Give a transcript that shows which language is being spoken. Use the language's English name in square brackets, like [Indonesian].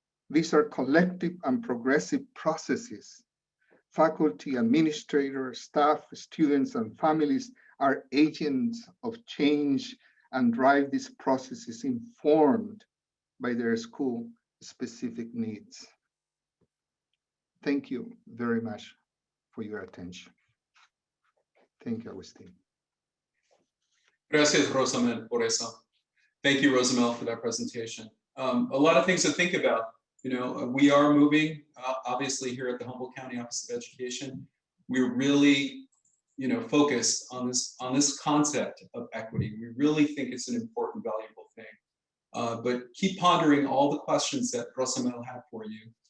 [English] These are collective and progressive processes. Faculty, administrators, staff, students, and families are agents of change and drive these processes informed by their school-specific needs. Thank you very much for your attention. Thank you, Agustin. [Spanish] Gracias, Rosamel, por eso. [English] Thank you, Rosamel, for that presentation. A lot of things to think about. You know, we are moving, obviously, here at the Humboldt County Office of Education. We're really, you know, focused on this concept of equity. We really think it's an important, valuable thing. But keep pondering all the questions that Rosamel had for you.